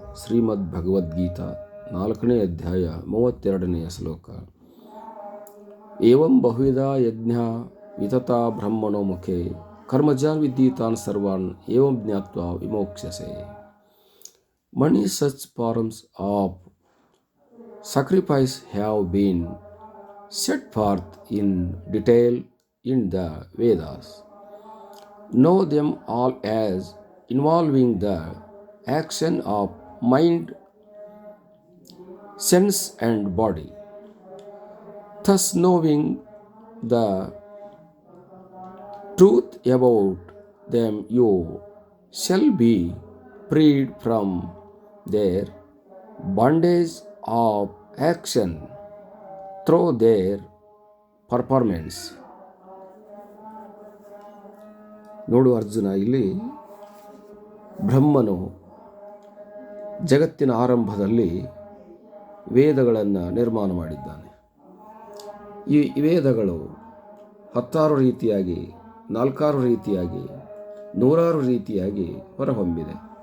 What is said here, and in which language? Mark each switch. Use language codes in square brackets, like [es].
[kn] ಶ್ರೀಮದ್ ಭಗವದ್ಗೀತಾ 4ನೇ ಅಧ್ಯಾಯ 32ನೆಯ ಶ್ಲೋಕ. [sa] ಏವಂ ಬಹುವಿಧಾ ಯಜ್ಞ ವಿತತಾ ಬ್ರಹ್ಮಣೋ ಮುಖೇ ಕರ್ಮಜಾನ್ ವಿದ್ಯೀತಾನ್ ಸರ್ವಾನ್ ಏವಂ ಜ್ಞಾತ್ವಾ ವಿಮೋಕ್ಷ್ಯಸೆ. [en] Many such forms of sacrifice have been set forth in detail in the Vedas. Know them all as involving the action of mind, sense and body. Thus knowing the truth about them, you shall be freed from their bondage of action through their performance. [kn] ನೋಡು ಅರ್ಜುನ, ಇಲ್ಲಿ ಬ್ರಹ್ಮನು ಜಗತ್ತಿನ ಆರಂಭದಲ್ಲಿ ವೇದಗಳನ್ನು ನಿರ್ಮಾಣ ಮಾಡಿದ್ದಾನೆ. ಈ ವೇದಗಳು 16 ರೀತಿಯಾಗಿ, 4 ರೀತಿಯಾಗಿ, 100 ರೀತಿಯಾಗಿ ಹೊರಹೊಮ್ಮಿದೆ.